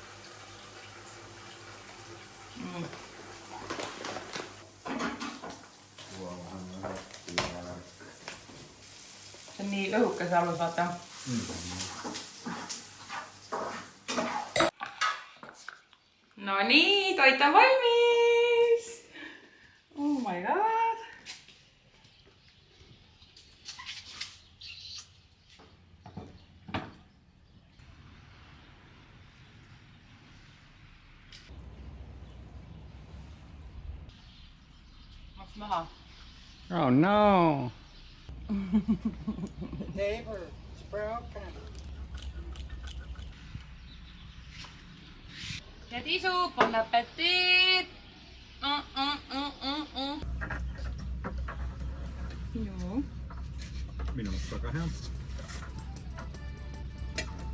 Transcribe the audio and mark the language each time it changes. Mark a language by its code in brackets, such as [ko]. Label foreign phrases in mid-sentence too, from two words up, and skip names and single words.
[et] See on nii õhukas alus, vaata. No nii, toit on valmis! [en] Oh my god! [et] Maks maha. [en] Oh no! The table is broken. [et] Head isu, [fr] bon appetit! [et] Joo. Minun on väga hea.